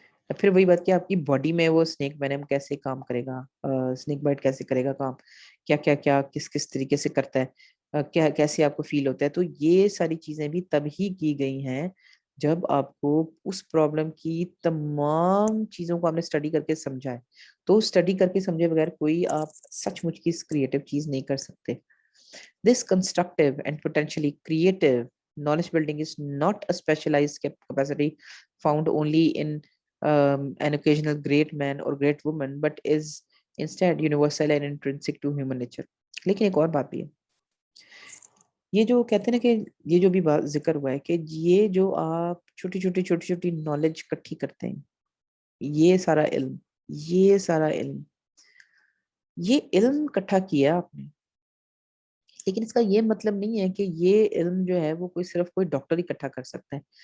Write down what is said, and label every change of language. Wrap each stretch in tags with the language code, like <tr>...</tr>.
<ur>پھر وہی بات کہ آپ کی باڈی میں وہ اسنیک وینم کیسے کام کرے گا, اسنیک بائٹ کیسے کرے گا کام, کیا کیا کیا کس کس طریقے سے کرتا ہے, کیا کیسے آپ کو فیل ہوتا ہے. تو یہ ساری چیزیں بھی تب ہی کی گئی ہیں جب آپ کو اس پرابلم کی تمام چیزوں کو آپ نے اسٹڈی کر کے سمجھا ہے. تو اسٹڈی کر کے سمجھے بغیر کوئی آپ سچ مچ کی کریٹو چیز نہیں کر سکتے.</ur> <en>This constructive and potentially creative knowledge building is not a specialized capacity found only in an occasional great man or great woman, but is instead universal and intrinsic to human nature.</en> <ur>لیکن ایک اور بات بھی ہے, یہ جو کہتے ہیں نا کہ یہ جو بھی بات ذکر ہوا ہے کہ یہ جو آپ چھوٹی چھوٹی نالج اکٹھی کرتے ہیں, یہ سارا علم, یہ سارا علم, یہ علم اکٹھا کیا آپ نے, لیکن اس کا یہ مطلب نہیں ہے کہ یہ علم جو ہے وہ صرف کوئی ڈاکٹر اکٹھا کر سکتا ہے.</ur>